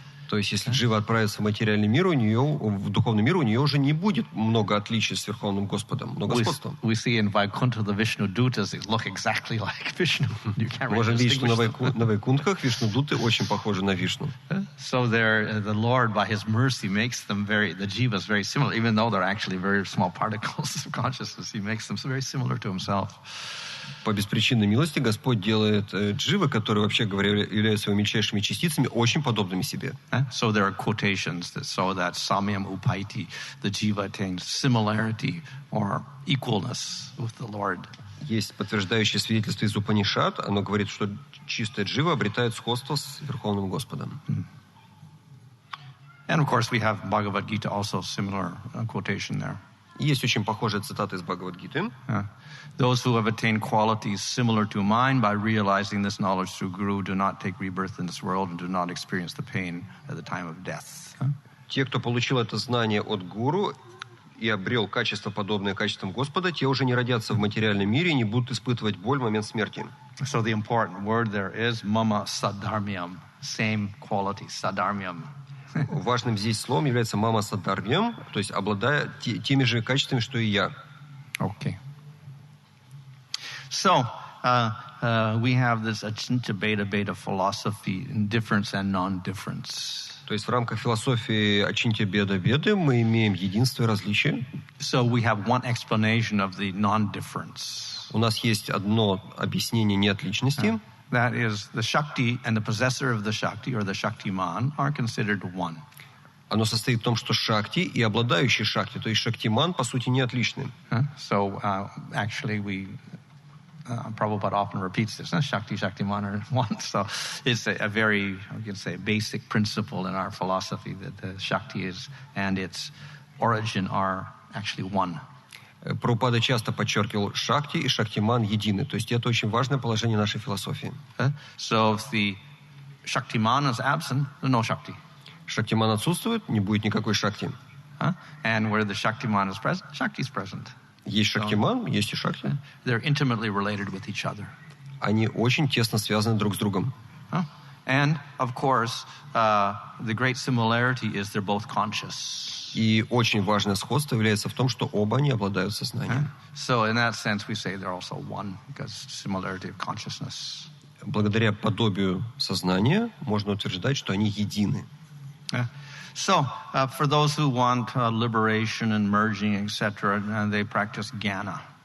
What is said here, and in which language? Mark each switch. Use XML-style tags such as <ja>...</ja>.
<ru>То есть, если Джива отправится в материальный мир, в духовный мир, у нее уже не будет много отличий с Верховным Господом, много сходства.</ru> <en>We see in Vaikuntha the Vishnu Dutas look exactly like Vishnu. You can't</en> <ru>Можем</ru> <en>really</en> <ru>видеть, что</ru> <en>distinguish them.</en> <ru>на Вайкунтхах Вишну-дуты очень похожи на Вишну.</ru> <en>So the Lord, by His mercy, makes them the jivas very similar, even though they're actually very small particles of consciousness. He makes them very similar to Himself.</en> <ru>По беспричинной милости Господь делает дживы, которые, вообще говоря, являются своими мельчайшими частицами, очень подобными себе.</ru> <en>So there are quotations that show that</en> <sa>samyam upaiti,</sa> <en>the jiva attains similarity or equalness with the Lord.</en> <ru>Есть подтверждающее свидетельство из Упанишад. Оно говорит, что чистая джива обретает сходство с Верховным Господом.</ru> <en>And of course we have Bhagavad Gita also similar quotation there.</en> <ru>Есть очень похожая цитата из Бхагавад-гиты.</ru> <en>Those who have attained qualities similar to mine by realizing this knowledge through Guru do not take rebirth in this world and do not experience the pain at the time of death.</en> <ru>Те, кто получил это знание от Гуру и обрел качество, подобное качествам Господа, те уже не родятся в материальном мире и не будут испытывать боль в момент смерти.</ru> <en>So the important word there is</en> <sa>mama saddharmyam,</sa> <en>same quality, saddharmyam.</en> <ru>Важным здесь словом является мама садарвьям, то есть обладая теми же качествами, что и я.</ru> <en>Okay. So, we have this Achinta Beta philosophy, difference and non-difference.</en> <ru>То есть в рамках философии Ачинтя Беда-Веды мы имеем единство и различие.</ru> <en>So we have one explanation of the non-difference.</en> <ru>У нас есть одно объяснение неотличности.</ru> <en>That is, the Shakti and the possessor of the Shakti, or the Shaktiman, are considered one.</en> <ru>Оно состоит в том, что Шакти и обладающий Шакти, то есть Шактиман, по сути, не отличны.</ru> <en>So, actually, Prabhupada often repeats this. Shakti, Shaktiman are one. So it's a very, I can say, basic principle in our philosophy that the Shakti and its origin are actually one.</en> <ru>Прабхупада часто подчеркивал, Шакти и Шактиман едины. То есть это очень важное положение нашей философии.</ru> <en>So if the Shaktiman is absent, there's no Shakti.</en> <ru>Шактиман отсутствует, не будет никакой Шакти.</ru> <en>And where the Shaktiman is present, Shakti is present.</en> <ru>Есть Шактиман, есть и Шакти.</ru> <en>They're intimately related with each other.</en> <ru>Они очень тесно связаны друг с другом.</ru> <en>And, of course, the great similarity is they're both conscious.</en> <ru>И очень важное сходство является в том, что оба они обладают сознанием.</ru> <en>So, in that sense, we say they're also one, because similarity of consciousness.</en> <ru>Благодаря подобию сознания можно утверждать, что они едины.</ru> <en>So, for those who want liberation and merging, etc., they practice jnana.</en>